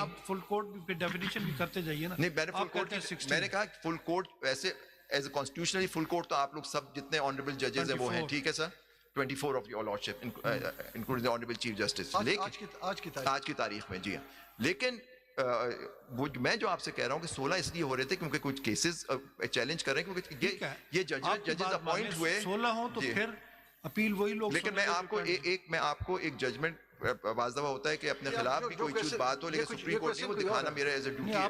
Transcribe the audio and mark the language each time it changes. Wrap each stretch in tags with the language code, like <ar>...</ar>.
<ur>آپ full court بھی definition بھی کرتے جائیے نا. نہیں میں نے کہا فل کورٹ ویسے as a constitutionally full court تو آپ لوگ سب جتنے آنریبل ججز ہیں وہ ہیں. ٹھیک ہے سر</ur> <en>24 of your lordship including the honorable chief justice.</en> <ur>آج کی تاریخ میں جی ہاں. لیکن میں جو آپ سے کہہ رہا ہوں کہ 16 اس لیے ہو رہے تھے کیونکہ کچھ کیسز چیلنج کر رہے ہیں کیونکہ یہ ججز اپوائنٹ ہوئے 16 ہوں تو پھر اپیل وہی لوگ. لیکن میں آپ کو ایک ججمنٹ بعض دفعہ ہوتا ہے کہ اپنے خلاف بھی کوئی چیز بات ہو لیکن سپریم کورٹ نے وہ دکھانا میرا ایز اے ڈیوٹی ہے.</ur>